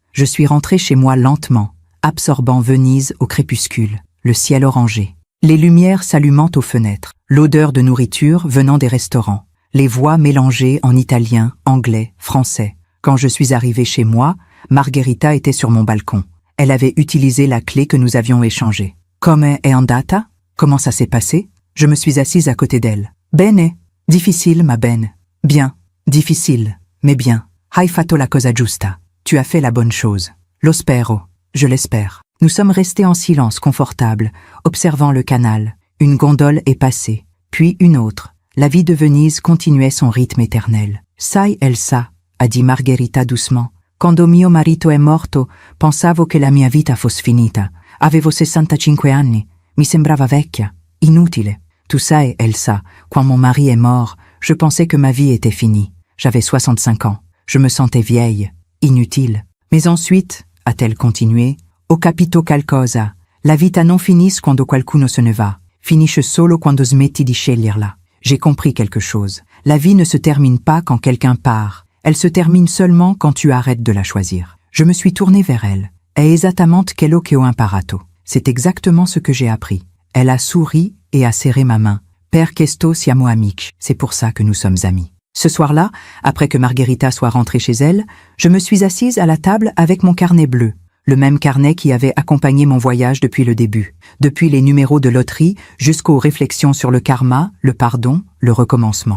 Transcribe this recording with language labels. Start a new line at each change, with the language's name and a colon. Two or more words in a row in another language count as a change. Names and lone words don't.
French: Je suis rentrée chez moi lentement, absorbant Venise au crépuscule, le ciel orangé. Les lumières s'allumant aux fenêtres, l'odeur de nourriture venant des restaurants, les voix mélangées en italien, anglais, français. Quand je suis arrivée chez moi, Margherita était sur mon balcon. Elle avait utilisé la clé que nous avions échangée.
Italian: Come è andata?
French: Comment ça s'est passé? Je me suis assise à côté d'elle.
Italian: Bene. Difficile, ma bene.
French: Bien. Difficile, mais bien.
Italian: Hai fatto la cosa giusta.
French: Tu as fait la bonne chose.
Italian: Lo spero.
French: Je l'espère. Nous sommes restés en silence confortable, observant le canal. Une gondole est passée, puis une autre. La vie de Venise continuait son rythme éternel. Sai Elsa, a dit Margherita doucement.
Italian: Quando mio marito è morto, pensavo che la mia vita fosse finita. Avevo 65 anni. Mi sembrava vecchia. Inutile.
French: Tout ça est Elsa. Quand mon mari est mort, je pensais que ma vie était finie. J'avais 65 ans. Je me sentais vieille. Inutile. Mais ensuite, a-t-elle continué,
Italian: Ho capito qualcosa. La vita non finisce quando qualcuno se ne va. Finisce solo quando smetti di sceglierla.
French: J'ai compris quelque chose. La vie ne se termine pas quand quelqu'un part. Elle se termine seulement quand tu arrêtes de la choisir. Je me suis tournée vers elle.
Italian: È esattamente quello che ho imparato.
French: C'est exactement ce que j'ai appris. Elle a souri et a serré ma main.
Italian: Per questo siamo amici.
French: C'est pour ça que nous sommes amis. Ce soir-là, après que Margherita soit rentrée chez elle, je me suis assise à la table avec mon carnet bleu. Le même carnet qui avait accompagné mon voyage depuis le début, depuis les numéros de loterie jusqu'aux réflexions sur le karma, le pardon, le recommencement.